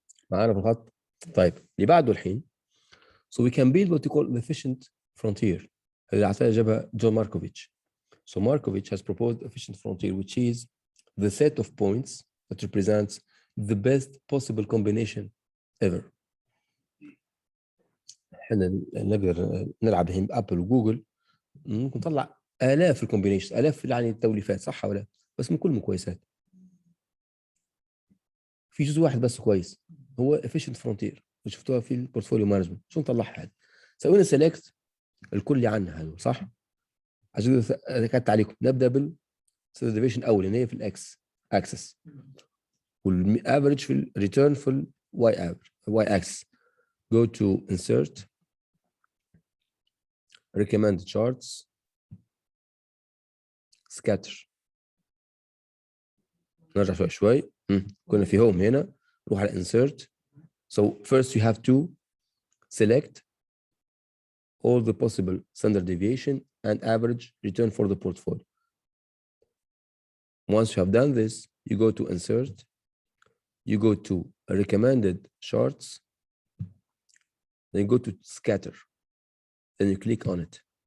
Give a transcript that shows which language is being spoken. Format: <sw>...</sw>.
<ar>معانا في الخط. طيب اللي بعده الحين</ar> <en>so we can build what we call the efficient frontier</en> <ar>اللي اعطاها جابها جون ماركوفيتش.</ar> <en>So Markovitch has proposed efficient frontier which is the set of points that represents the best possible combination ever.</en> <ar>احنا نقدر نلعب الحين بابل وجوجل ممكن نطلع الاف الكومبينيشن، الاف يعني التوليفات صح ولا؟ بس من كل كويسات. في جزء واحد بس كويس هو efficient frontier شفتوها في البورتفوليو مانجمنت. شو نطلعها هذه؟ سوينا سيلكت الكل عنها هذول صح؟ عشان ذكرت عليكم نبدا بالستاندرد ديفيشن اول اللي هي في الاكس اكسس والافريج في الريتيرن في الواي اكسس.</ar> <en>go to insert recommend charts scatter</en> <ar>نرجع شوي كنا في home هنا نروح على insert.</ar> <en>So first you have to select all the possible standard deviation and average return for the portfolio. Once you have done this, you go to insert, you go to recommended charts, then you go to scatter, then you click on it.</en>